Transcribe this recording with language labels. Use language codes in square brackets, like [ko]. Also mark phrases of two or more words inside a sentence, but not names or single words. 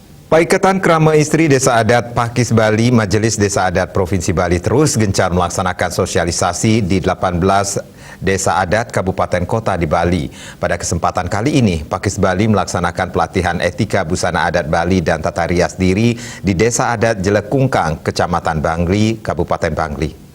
[id] Paikatan Krama Istri Desa Adat Pakis Bali, Majelis Desa Adat Provinsi Bali terus gencar melaksanakan sosialisasi di 18 Desa Adat Kabupaten Kota di Bali. Pada kesempatan kali ini, Pakis Bali melaksanakan pelatihan etika busana adat Bali dan tata rias diri di Desa Adat Jelekungkang, Kecamatan Bangli, Kabupaten Bangli.